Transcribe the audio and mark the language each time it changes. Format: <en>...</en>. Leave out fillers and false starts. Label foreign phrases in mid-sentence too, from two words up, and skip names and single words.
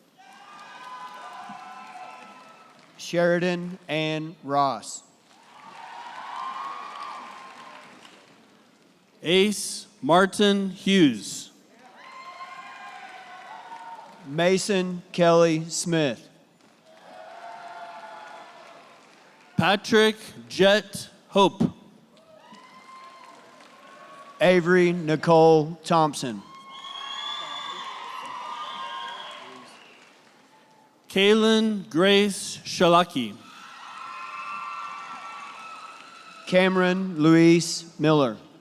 <en>Sheridan Ann Ross. Ace Martin Hughes. Mason Kelly Smith. Patrick Jet Hope. Avery Nicole Thompson. Kaylin Grace Shalaki. Cameron Luis Miller.</en>